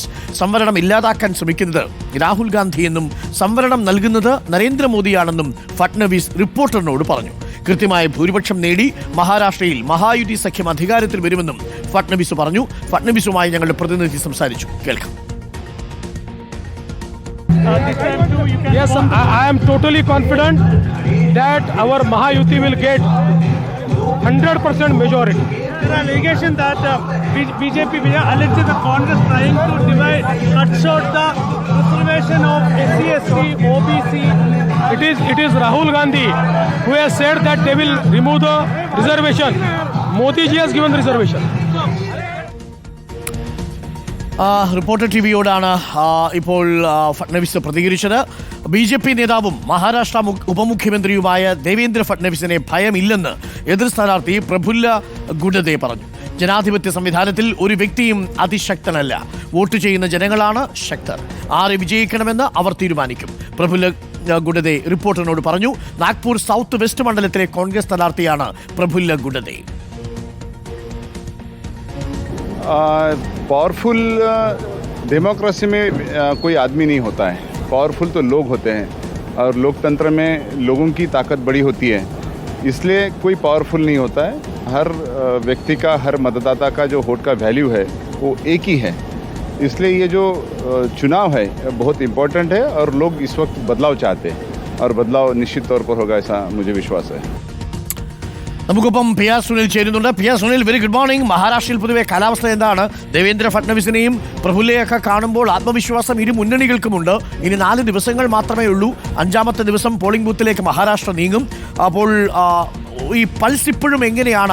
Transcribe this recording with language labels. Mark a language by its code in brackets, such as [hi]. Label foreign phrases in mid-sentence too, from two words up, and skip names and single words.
[ml] സംവരണം ഇല്ലാതാക്കാൻ ശ്രമിക്കുന്നത് രാഹുൽ ഗാന്ധിയെന്നും സംവരണം നൽകുന്നത് നരേന്ദ്രമോദിയാണെന്നും ഫട്നവിസ് റിപ്പോർട്ടറിനോട് പറഞ്ഞു. കൃത്യമായ ഭൂരിപക്ഷം നേടി മഹാരാഷ്ട്രയിൽ മഹായുതി സഖ്യം അധികാരത്തിൽ വരുമെന്നും ഫട്നവിസ് പറഞ്ഞു. ഫട്നവിസുമായി ഞങ്ങളുടെ പ്രതിനിധി സംസാരിച്ചു. കേൾക്കാം. [en] Yes, I am totally confident that our Mahayuti will get 100% majority. There are allegations that BJP alleged that Congress trying to divide, cut short the reservation of SC, ST, OBC. It is Rahul Gandhi who has said that they will remove the reservation. Modi ji has given the reservation. [ml] റിപ്പോർട്ടർ ടിവിയോടാണ് ഇപ്പോൾ ഫട്നവിസ് പ്രതികരിച്ചത്. BJP നേതാവും മഹാരാഷ്ട്ര ഉപമുഖ്യമന്ത്രിയുമായ ദേവേന്ദ്ര ഫട്നവിസിനെ ഭയമില്ലെന്ന് എതിർ സ്ഥാനാർത്ഥി പ്രഫുല്ല ഗുഡദെ പറഞ്ഞു. ജനാധിപത്യ സംവിധാനത്തിൽ ഒരു വ്യക്തിയും അതിശക്തനല്ല. വോട്ട് ചെയ്യുന്ന ജനങ്ങളാണ് ശക്തർ. ആരെ വിജയിക്കണമെന്ന് അവർ തീരുമാനിക്കും. പ്രഫുല്ല ഗുഡദെ റിപ്പോർട്ടറിനോട് പറഞ്ഞു. നാഗ്പൂർ സൗത്ത് വെസ്റ്റ് മണ്ഡലത്തിലെ കോൺഗ്രസ് സ്ഥാനാർത്ഥിയാണ് പ്രഫുല്ല ഗുഡദെ. [en] powerful democracy [hi] में कोई आदमी नहीं होता है. पावरफुल तो लोग होते हैं और लोकतंत्र में लोगों की ताकत बड़ी होती है. इसलिए कोई पावरफुल नहीं होता है. हर व्यक्ति का, हर मतदाता का जो वोट का वैल्यू है वो एक ही है. इसलिए ये जो चुनाव है बहुत इम्पोर्टेंट है और लोग इस वक्त बदलाव चाहते हैं और बदलाव निश्चित तौर पर होगा, ऐसा मुझे विश्वास है. [ml] നമുക്കിപ്പം പി ആർ സുനിൽ ചേരുന്നുണ്ട്. പി ആർ സുനിൽ, [en] very good morning. [ml] മഹാരാഷ്ട്രയിൽ പൊതുവെ കാലാവസ്ഥ എന്താണ്? ദേവേന്ദ്ര ഫട്നവിസിനെയും പ്രഫുല്ലയൊക്കെ കാണുമ്പോൾ ആത്മവിശ്വാസം ഇരു മുന്നണികൾക്കുമുണ്ട്. ഇനി 4 ദിവസങ്ങൾ മാത്രമേ ഉള്ളൂ. 5ാമത്തെ ദിവസം [en] polling booth [ml] മഹാരാഷ്ട്ര നീങ്ങും. അപ്പോൾ ഈ പൾസ് ഇപ്പോഴും എങ്ങനെയാണ്?